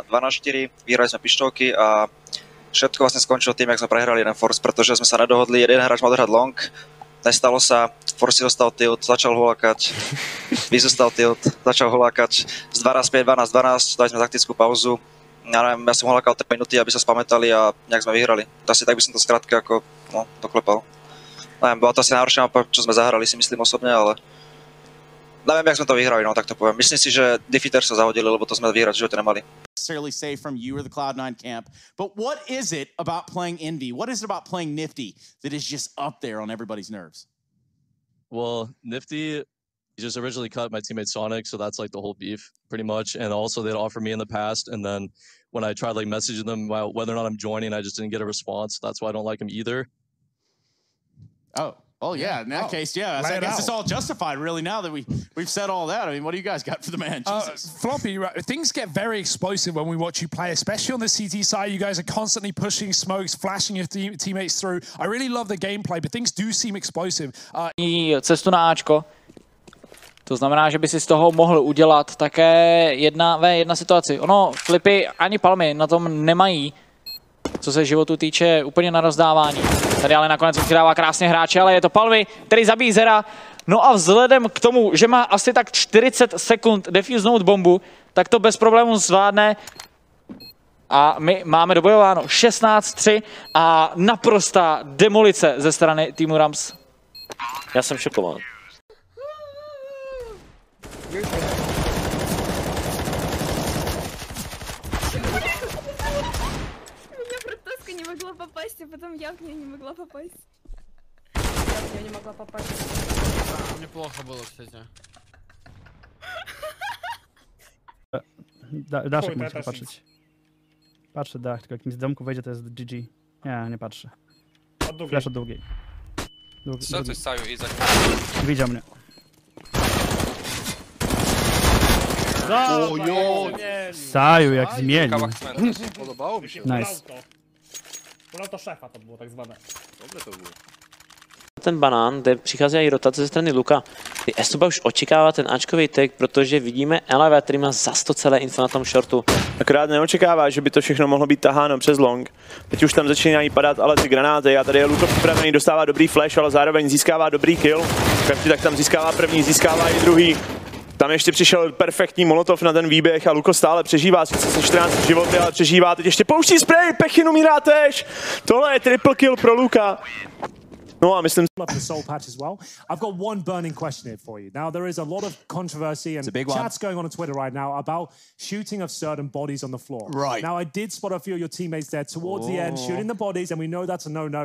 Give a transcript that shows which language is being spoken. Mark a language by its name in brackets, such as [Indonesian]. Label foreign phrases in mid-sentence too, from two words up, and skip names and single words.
[Slovak] 2-4, vyhrali jsme pištolky a všetko vlastně skončilo tím, jak jsme prehrali jeden force, protože jsme se nedohodli, jeden hráč mal držať long, nestalo sa, Force dostal tilt, začal holákať, Viz dostal tilt, začal holákať, z 12-5, 12-12, dali sme taktickú pauzu, ja neviem, ja som holákal 3 minúty, aby sa spamätali a nejak sme vyhrali. Asi tak by som to skrátke ako, no, doklepal. Neviem, bola to asi najhoršia mapa, čo sme zahrali, si myslím osobne, ale neviem, jak sme to vyhrali, no tak to poviem. Myslím si, že Defeater sa zahodili, lebo to sme vyhrať v živote nemali. [English] Necessarily say from you or the Cloud9 camp, but what is it about playing Envy? What is it about playing Nifty that is just up there on everybody's nerves? Well, Nifty, he just originally cut my teammate Sonic, so that's like the whole beef, pretty much. And also they'd offer me in the past, and then when I tried like messaging them about whether or not I'm joining, I just didn't get a response. That's why I don't like him either. Oh yeah, in that case, yeah. I guess it's all justified, really, now that we've said all that. I mean, what do you guys got for the man? Jesus. Floppy, things get very explosive when we watch you play, especially on the CT side. You guys are constantly pushing smokes, flashing your teammates through. I really love the gameplay, but things do seem explosive. [Czech] Cestu na Ačko. To znamená, že by si z toho mohl udělat také 1v1 situaci. Ono, Flipy ani Palmy na tom nemají, co se životu týče, úplně na rozdávání. Tady ale nakonec přidává krásně hráče, ale je to Palmy, který zabíjí Zera. No a vzhledem k tomu, že má asi tak 40 sekund defusnout bombu, tak to bez problémů zvládne. A my máme dobojováno 16-3 a naprostá demolice ze strany týmu Rams. Já jsem šokován. [Russian] Не могла попасть, а потом я в нее не могла попасть. Я в нее не могла попасть. Неплохо было, кстати. [Polish] Daszek musi popatrzeć. Patrzę dach, tylko jak mi z domku wejdzie, to jest GG. Nie patrzę. Flash od długiej. Co to jest Saju i Izak? Widział mnie. Saju jak zmienił. Podobało mi się. Nice. To szefa to było tak zwane. Dobre to było. [Czech] Ten banán, kde přicházejí rotace ze strany Luka. Ty Estuba už očekává ten Ačkový tag, protože vidíme Eleva, který má za 100 celé info na tom shortu. Akorát neočekává, že by to všechno mohlo být taháno přes long. Teď už tam začínají padat ale ty granáty a tady je Luka připravený, dostává dobrý flash, ale zároveň získává dobrý kill. Každý tak tam získává první, získává i druhý. Tam ještě přišel perfektní molotov na ten výběh a Luko stále přežívá, sice se 14 životy, ale přežívá. Teď ještě pouští spray, Pechin umírá tež. Tohle je [English] triple kill [Czech] pro Luka. [English] No, I missed him. The soul patch as well. I've got one burning question here for you. Now, there is a lot of controversy and chats going on Twitter right now about shooting of certain bodies on the floor. Right. Now, I did spot a few of your teammates there towards the end, shooting the bodies, and we know that's a no-no.